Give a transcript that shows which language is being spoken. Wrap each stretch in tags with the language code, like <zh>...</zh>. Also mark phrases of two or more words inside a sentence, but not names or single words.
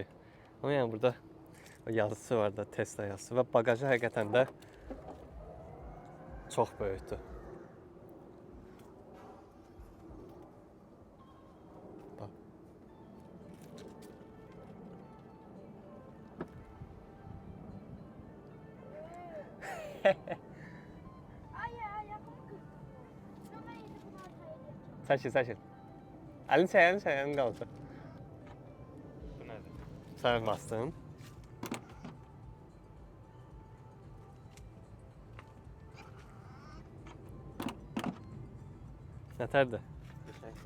<az>Amma yəni burada yazısı var da, Tesla yazısı və bagajı həqiqətən də çox böyükdür. Bax.</az> <tr>Ay ayağımı kırdım. Şuna yedi bunu arkaya yapacağım.</tr> <az>Çəkil, çəkil. Əlini çək, əlini çək, əlini qaldır.</az> <tr>Bu nedir?</tr> <az>Sən bastın. Nətərdir?</az> <tr>Teşekkür.</tr>